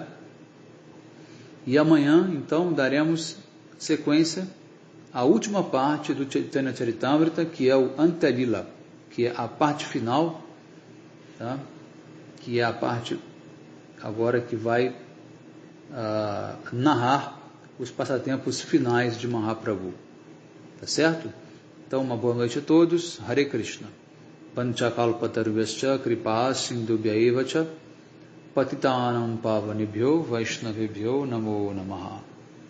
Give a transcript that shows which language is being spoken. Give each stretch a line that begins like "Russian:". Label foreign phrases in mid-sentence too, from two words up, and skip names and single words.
Portuguese: E amanhã, então, daremos sequência à última parte do Chaitanya Charitamrita, que é o Antya Lila, que é a parte final, tá? Que é a parte agora que vai narrar os passatempos finais de Mahaprabhu. Tá certo? Então, uma boa noite a todos. Hare Krishna.
Sanskrit: पञ्चकल्पतर्व्यश्च कृपा सिन्धुभ्यएव च पतितानाम् पावनेभ्यो वैष्णवेभ्यो नमो नमह.